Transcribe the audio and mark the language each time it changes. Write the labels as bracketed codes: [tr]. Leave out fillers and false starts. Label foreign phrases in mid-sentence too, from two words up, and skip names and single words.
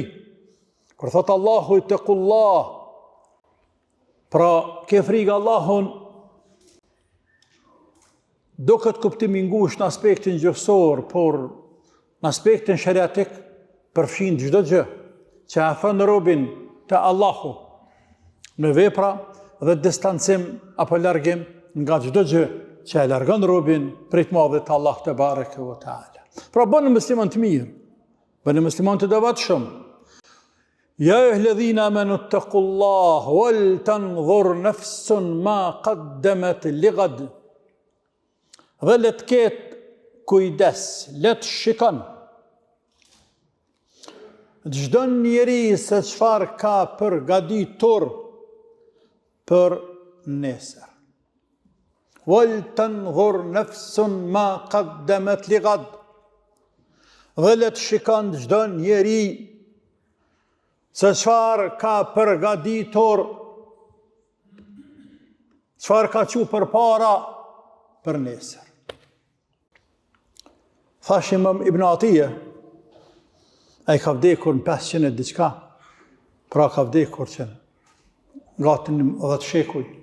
[sq] Kur thot Allahu ittaqullah, pra ke frikë Allahun, do këtë kuptim i ngushtë në aspektin gjuhësor, por në aspektin shariatik përfshin çdo gjë që afron robin te Allahu në vepra dhe distancim apo largim nga çdo gjë që e largon robin prej të madhit Allah [ar] تبارك وتعالى. [sq] Pra bëni musliman të mirë, bëni musliman të devotshëm. [ar] يا أيها الذين آمنوا اتقوا الله ولتنظر نفس ما قدمت لغد. [sq] Dhe le të ketë kujdes, le të shikon çdo njeri se çfarë ka përgatitur për nesër. [ar] ولتنظر نفس ما قدمت لغد. [sq] Dhe le të shikon çdo njeri se çfarë ka përgatitur, çfarë ka qu përpara për nesër. Thash Imam Ibn Atije, ai ka vdekur në 500 diçka, pra ka vdekur që gati në 10 shekuj.